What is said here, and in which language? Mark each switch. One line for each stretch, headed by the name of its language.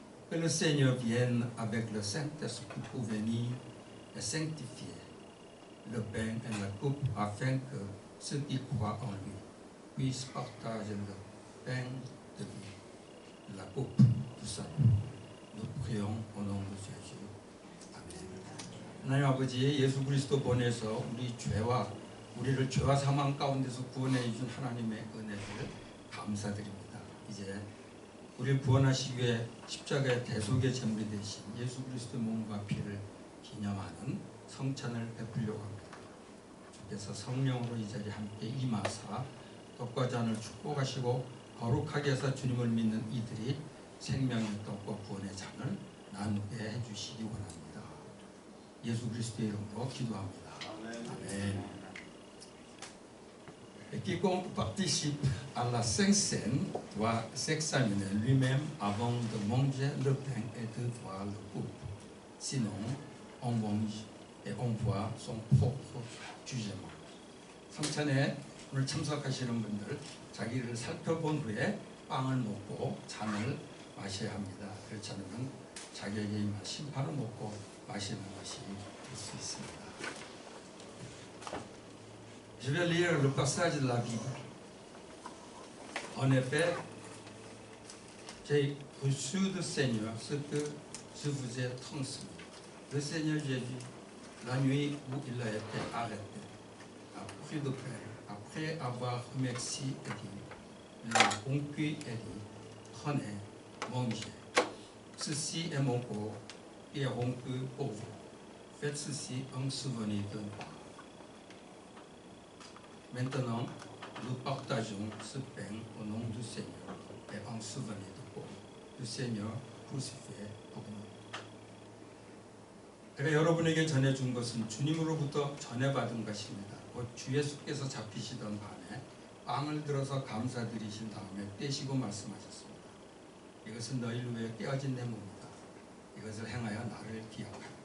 French: Que le Seigneur vienne avec le Saint-Esprit pour venir et sanctifier le pain et la coupe afin que ceux qui croient en lui puissent partager le pain de vie, la coupe du salut. Nous prions au nom de Jésus.
Korean: 아멘. 하나님 아버지, 예수 그리스도 보내서 우리를 죄와 사망 가운데서 구원해 주신 하나님의 은혜를 감사드립니다. 이제 우리를 구원하시기 위해 십자가의 대속의 제물이 되신 예수 그리스도의 몸과 피를 기념하는 성찬을 베풀려고 합니다. 주께서 성령으로 이 자리에 함께 임하사 떡과 잔을 축복하시고 거룩하게 해서 주님을 믿는 이들이 생명의 떡과 구원의 잔을 나누게 해주시기 원합니다. 예수 그리스도의 이름으로 기도합니다. 아멘.
French: Et quiconque participe à la Sainte Seine doit s'examiner lui-même avant de manger le pain et de boire le coupe. Sinon, on mange et on voit son propre jugement.
Korean: 성찬에 오늘 참석하시는 분들 자기를 살펴본 후에 빵을 먹고 잔을 마셔야 합니다. 그렇지 않으면 자기에게 임한 심판을 먹고 마시는 것이 될 수 있습니다.
French: Je vais lire le passage de la Bible. En effet, j'ai reçu du Seigneur ce que je vous ai transmis. Le Seigneur Jésus, la nuit où il a été arrêté, a pris de pain, après avoir remercié et dit, l'a rompu et dit, prenez, mangez. Ceci est mon corps qui est rompu pour vous. Faites ceci en souvenir de moi. Maintenant, nous partageons ce pain au nom du Seigneur et en souvenir de Paul, du Seigneur crucifié pour nous.
Korean: 제가 여러분에게 전해준 것은 주님으로부터 전해받은 것입니다. 곧 주 예수께서 잡히시던 밤에 빵을 들어서 감사드리신 다음에 떼시고 말씀하셨습니다. 이것은 너희를 위해 깨어진 내 몸이다. 이것을 행하여 나를 기억하라.